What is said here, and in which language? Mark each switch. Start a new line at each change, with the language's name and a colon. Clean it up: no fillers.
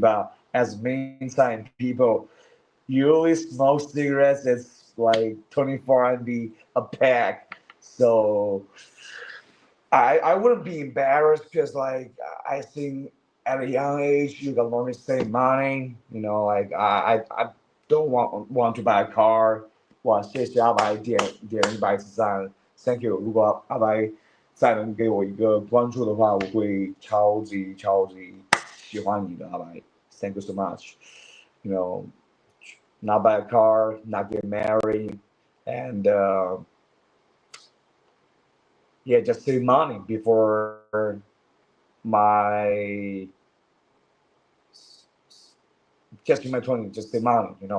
English: But as meantime, people usually smoke cigarettes that's like 24 MB a pack. So I wouldn't be embarrassed because like I think at a young age you can learn to save money. Like I don't want to buy a car.
Chinese: 哇，谢谢阿白点100次赞，
English: Thank you。
Chinese: 如果阿白再能给我一个关注的话，我会超级超级喜欢你的阿白。
English: Thank you so much. You know, not buy a car, not get married, and yeah, just save money before my just in my 20s, just save money.